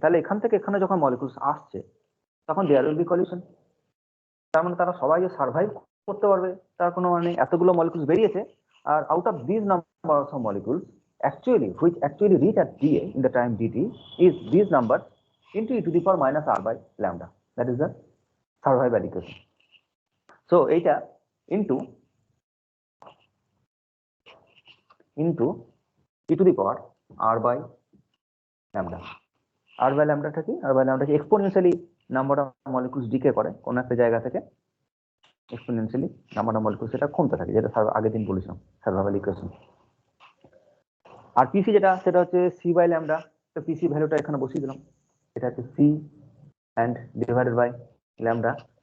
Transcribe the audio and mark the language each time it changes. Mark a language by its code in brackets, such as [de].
[bn] তাহলে এখান থেকে এখানে যখন মলিকুলস আসছে তখন দেয়ার উইল বি কলিশন, তার মানে তারা সবাই যে সার্ভাইভ করতে পারবে তার কোনো মানে, এতগুলো মলিকুলস বেরিয়েছে, আর out of this number of molecules [en] which actually reach at dA in the time dt is these numbers into e to the power minus r by lambda, that is the survival equation. So এইটা into e to the power r by lambda, r by lambda টা কি? [bn] r by lambda exponentially number of molecules decay করে কোন একটা জায়গা থেকে, exponentially number of molecules সেটা কমতে থাকে, যেটা আগের দিন বলেছিলাম সার্ভাইভাল ইকুয়েশন। আর পিসি যেটা সেটা হচ্ছে সি বাই ল্যামডা, তো পিসি ভ্যালুটা এখানে বসিয়ে দিলাম, এটা হচ্ছে C and divided by lambda.